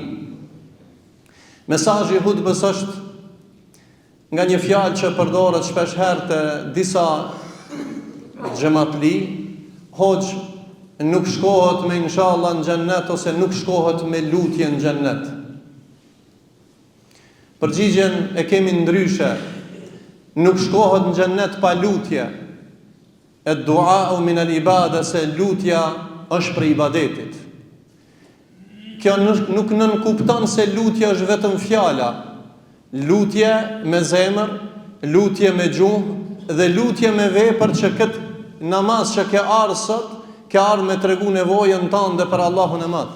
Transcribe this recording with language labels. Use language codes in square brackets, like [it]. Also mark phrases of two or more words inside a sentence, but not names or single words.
[sq] Mesazhi i hutbës është nga një fjalë që përdoret shpesh herë te disa xhamatli: hoxh, nuk shkohet me inshallah në xhennet, ose nuk shkohet me lutje në xhennet. Përgjigjen e kemi ndryshe. Nuk shkohet në xhennet pa lutje. [ar] الدعاء من العبادة, [sq] se lutja është për ibadetit. Kjo nuk nënkupton se lutja është vetëm fjala. Lutje me zemër, lutje me gjuhë dhe lutje me vepër, që këtë namaz që ke ardhur sot, ke ardhur me tregu nevojën tënde për Allahun e Madh.